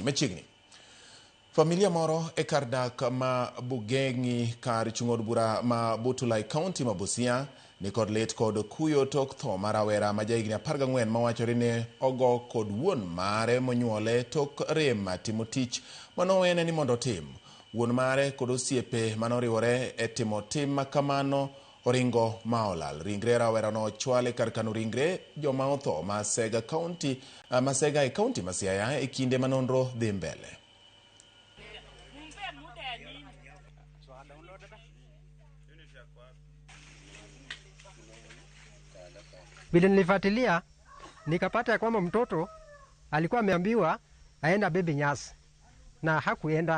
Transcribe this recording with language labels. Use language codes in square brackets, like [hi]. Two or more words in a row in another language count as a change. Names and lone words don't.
[luo] Machiegni familia moro e kar dak ma Bugengi kar chung'od bura ma Butulai County ma Busia ni kod lit kod kuyo tok tho mar rawera ma jahigni 14 mawachore ne ogo kod wuon mare monyuole tok rem timo tich manowene ni mondo tim. Wuon mare kod osiepe manoriwore e timo tim makamano oringo maolal. Ringre rawera no chwale kar kano ringre joma otho Masega e kaunti ma Siaya e kinde manonro dhi mbele. [sw] Bila nilifuatilia nikapata ya kwamba mtoto alikuwa ameambiwa aenda baby nyasi na hakuenda.